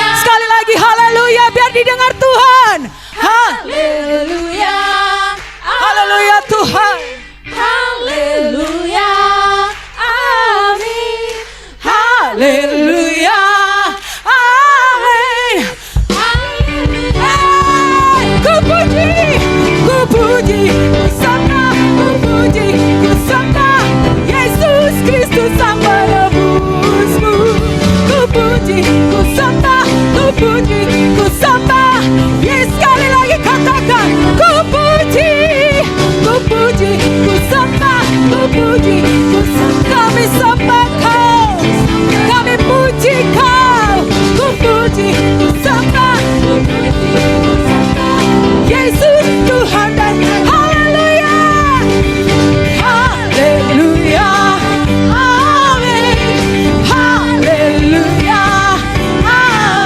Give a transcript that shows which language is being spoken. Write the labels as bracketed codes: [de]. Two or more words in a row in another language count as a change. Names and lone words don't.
[id] Sekali lagi haleluya biar didengar Tuhan. haleluya, Haleluya Tuhan. haleluya, amin. Haleluya. Amin. Haleluya, Ku puji, ku puji, ku sembah, ku puji, ku sembah Yesus Kristus sang penebusku. Ku puji, ku sembah, ku puji, ku sembah. Yes, sekali lagi katakan, ku puji, ku puji, ku sembah, ku puji, ku sembah. Kami sembah Kau, kami puji Kau, ku puji, ku sembah, ku puji, ku sembah Yesus Tuhan dan haleluya, haleluya, amin, haleluya,